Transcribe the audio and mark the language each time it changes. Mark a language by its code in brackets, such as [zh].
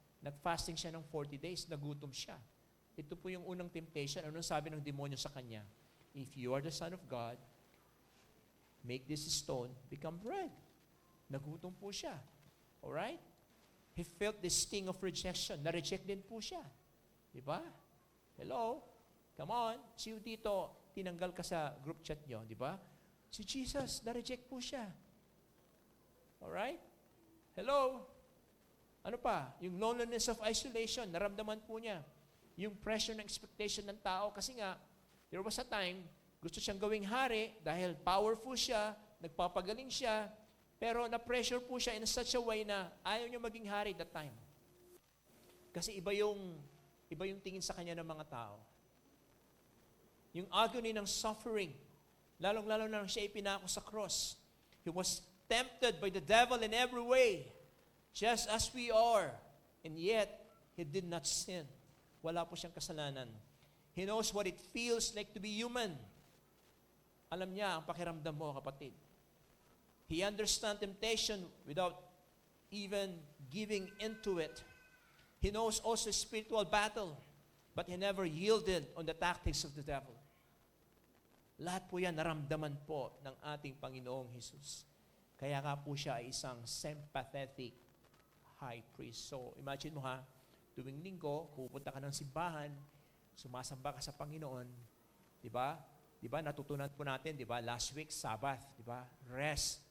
[tl] Nag-fasting siya ng 40 days, nagutom siya. Ito po yung unang temptation. Anong sabi ng demonyo sa kanya? [en] If you are the Son of God, make this stone become bread. [tl] Nagutom po siya. [en] Alright? He felt the sting of rejection. [tl] Na-reject din po siya. Di ba? Hello? [en] Come on. See you [tl] dito. Tinanggal ka sa group chat nyo. Di ba? Si Jesus, na-reject po siya. [en] Alright? Hello? [tl] Ano pa? Yung loneliness of isolation, naramdaman po niya. Yung pressure ng expectation ng tao. Kasi nga, [en] there was a time [tl] Gusto siyang gawing hari dahil powerful siya, nagpapagaling siya, pero na-pressure po siya [en] in such a way [tl] na ayaw niya maging hari that time. Kasi iba yung tingin sa kanya ng mga tao. Yung agony ng suffering, lalong-lalo na siya ipinako sa cross. [en] He was tempted by the devil in every way, just as we are. And yet, he did not sin. [tl] Wala po siyang kasalanan. [en] He knows what it feels like to be human. [tl] Alam niya ang pakiramdam mo, kapatid. [en] He understands temptation without even giving into it. He knows also spiritual battle, but he never yielded on the tactics of the devil. [tl] Lahat po yan naramdaman po ng ating Panginoong Jesus. Kaya nga po siya ay isang sympathetic high priest. So, imagine mo ha, tuwing linggo, pupunta ka ng simbahan, sumasamba ka sa Panginoon, di ba? Di ba, natutunan po natin, di ba, last week, Sabbath, di ba? Rest.